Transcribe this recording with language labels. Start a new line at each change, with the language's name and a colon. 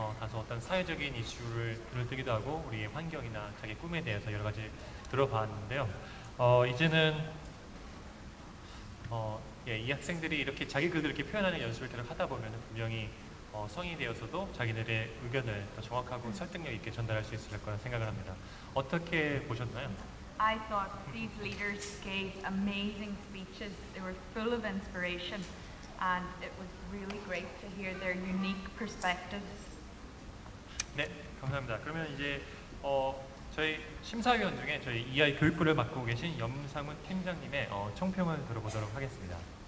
Korean: 다소 어떤 사회적인 이슈를 눈을 뜨기도 하고 우리의 환경이나 자기 꿈에 대해서 여러 가지 들어봤는데요. 이제는 이 학생들이 이렇게 자기 글을 이렇게 표현하는 연습을 계속 하다 보면 분명히 성인이 되어서도 자기들의 의견을 더 정확하고 설득력 있게 전달할 수 있을 거라 생각을 합니다. 어떻게 보셨나요?
English: I thought these leaders gave amazing speeches. They were full of inspiration, and it was really great to hear their unique perspectives.
Korean: 네, 감사합니다. 그러면 이제 저희 심사위원 중에 저희 EI 교육부를 맡고 계신 염상훈 팀장님의 총평을 들어보도록 하겠습니다.